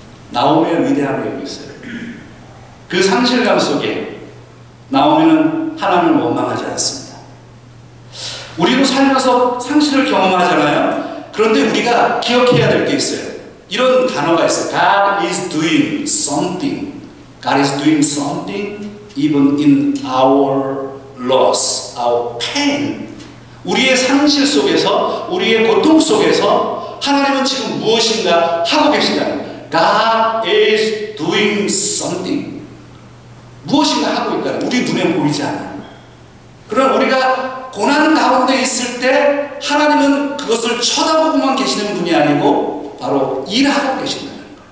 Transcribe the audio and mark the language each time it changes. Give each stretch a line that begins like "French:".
Korean: 나오미의 위대함이 여기 있어요. 그 상실감 속에 나오미는 하나님을 원망하지 않습니다. 우리도 살면서 상실을 경험하잖아요. 그런데 우리가 기억해야 될 게 있어요. 이런 단어가 있어요.
English: God is doing something. God is doing something even in our loss, our pain.
Korean: 우리의 상실 속에서, 우리의 고통 속에서 하나님은 지금 무엇인가 하고 계신다는 거예요.
English: God is doing something.
Korean: 무엇인가 하고 있다는 거예요. 우리 눈에 보이지 않아요. 그러나 우리가 고난 가운데 있을 때 하나님은 그것을 쳐다보고만 계시는 분이 아니고 바로 일하고 계신다는 거예요.